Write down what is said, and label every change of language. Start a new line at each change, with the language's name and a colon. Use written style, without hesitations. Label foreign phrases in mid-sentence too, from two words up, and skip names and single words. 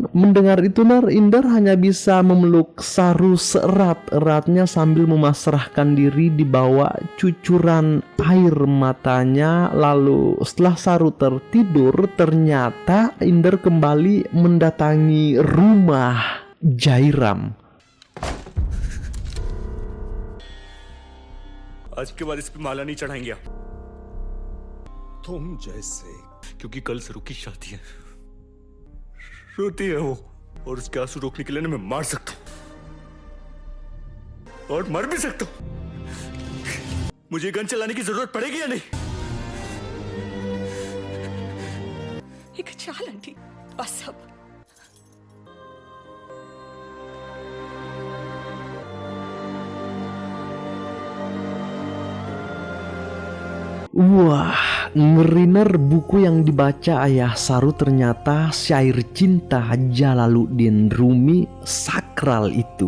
Indonesian: Mendengar itu Inder hanya bisa memeluk Saru seerat-eratnya sambil memasrahkan diri di bawah cucuran air matanya. Lalu setelah Saru tertidur, ternyata Inder kembali mendatangi rumah Jairam.
Hindi: आज के बाद इस पे माला नहीं चढ़ाएंगे आप, तुम जैसे क्योंकि कल सरू की शादी है। रोती है वो और उसके आंसू रोकने के लिए मैं मार सकता हूं और मर भी सकता हूं। मुझे गन चलाने की जरूरत पड़ेगी या नहीं? एक चाल आंटी, बस अब।
Indonesian: Wah, ngeri buku yang dibaca ayah Saru ternyata syair cinta Jalaluddin Rumi sakral itu.